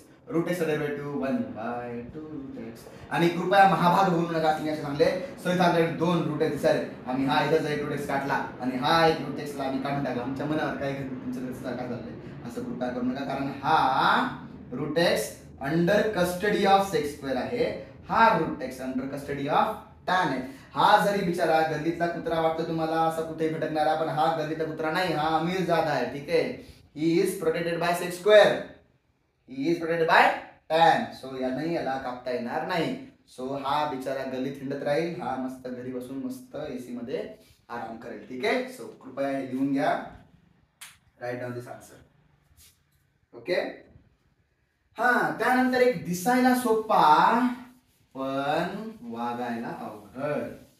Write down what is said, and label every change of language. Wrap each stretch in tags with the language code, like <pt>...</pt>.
<mr>√x derivative 1/2√x. आणि कृपया महाभाग होऊ नका तुम्ही असे सांगले. सो इथं आपल्याकडे 2 √x दिसाले, आणि हा इथं एक √x काढला, आणि हा एक √x ला आम्ही काढून टाकला. आमच्या मनावर काय तुमचं काय झालंय असं कृपया करू नका, कारण हा √x</mr> <en>under custody of x square</en> <mr>आहे. हा √x</mr> <en>under custody of tan</en> <mr>आहे. हा जरी बिचारा गल्लीतला कुत्रा वाटतो तुम्हाला, असा कुठे भटकणारा, पण हा गल्लीतला कुत्रा नाही, हा अमीर जादा आहे. ठीक आहे.</mr> <en>He is protected by sec square, he is protected by tan.</en> <mr>So यालाही याला कापता येणार नाही. सो हा बिचारा गल्लीत हिंडत राहील, हा मस्त घरी बसून मस्त एसी मध्ये आराम करेल. ठीक आहे. सो कृपया हे लिहून घ्या.</mr> <en>Write down this answer. Okay.</en> <mr>हा त्यानंतर एक दिसायला सोपा पण वागायला अवघड.</mr>